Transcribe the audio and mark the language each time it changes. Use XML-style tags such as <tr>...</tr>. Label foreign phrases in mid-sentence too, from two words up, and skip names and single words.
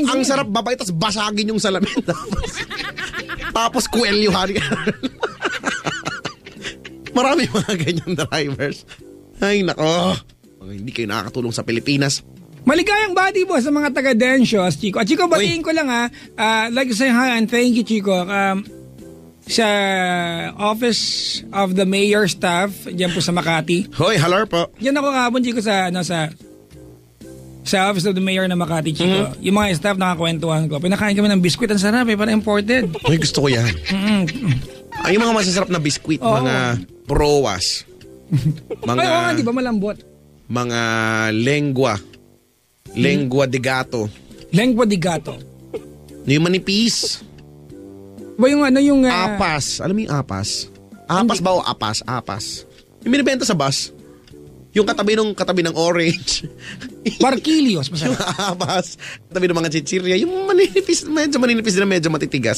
<tl>yung ang sarap babay, tapos basagin yung salamin. Tapos kuwelyuhan. Marami mga ganyan drivers. Ay nako, hindi kayo nakakatulong sa Pilipinas. Maligayang</tl> <en>body boss</en> <tl>sa mga taga-Densios, Chico. Chico, batiin ko lang</tl> <en>like to say hi and thank you,</en> <tl>Chico. Sa Office of the Mayor staff, diyan po sa Makati. Hoy, hello po. Diyan ako kahapon, Chico, sa Office of the Mayor na Makati, Chico. Mm-hmm. Yung mga staff nakakwentuhan ko. Pinakain kami ng biskwit, ang sarap parang imported. Hoy, gusto ko yan. Ay, yung mga masasarap na biskwit, mga prowas. Mga, ay, nga, di ba malambot? Mga lengua de gato. Lengua de gato. Yung manipis. Ba yung yung... apas. Alam mo yung apas? Apas ba o apas? Apas. Yung binibenta sa bus. Yung katabi ng orange. Barquillos. Yung apas. Katabi ng mga chichirya. Yung manipis, medyo manipis din na medyo matitigas.</tl>